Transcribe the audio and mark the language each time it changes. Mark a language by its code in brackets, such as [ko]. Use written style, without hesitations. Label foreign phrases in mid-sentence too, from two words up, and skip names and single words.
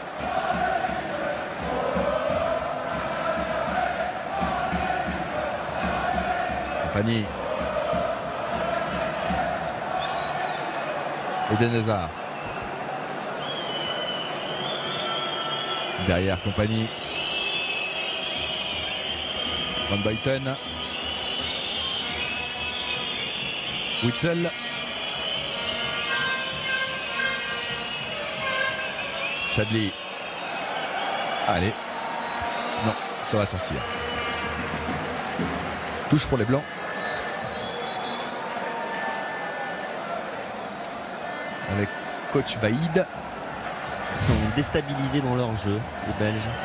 [fr] Compagnie. Eden Hazard. Derrière Compagnie. Van Buiten. Witsel. Chadli. Allez. Non, ça va sortir. Touche pour les Blancs. Avec coach Baïd. Ils sont déstabilisés dans leur jeu, les Belges.